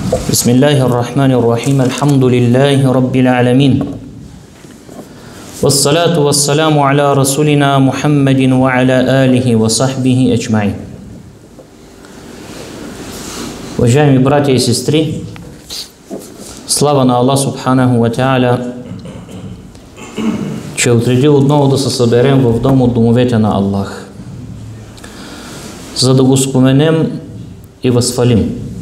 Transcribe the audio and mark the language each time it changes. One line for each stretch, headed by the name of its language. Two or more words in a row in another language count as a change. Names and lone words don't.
Arabic: بسم الله الرحمن الرحيم الحمد لله رب العالمين والصلاة والسلام على رسولنا محمد وعلى آله وصحبه أجمعين.
Bulgarian: Уважаеми братя и сестри, слава на Аллах
Arabic: سبحانه وتعالى,
Bulgarian: че отредил отново да се съберем в дом от домовете на Аллах, за да го споменем и възхвалим.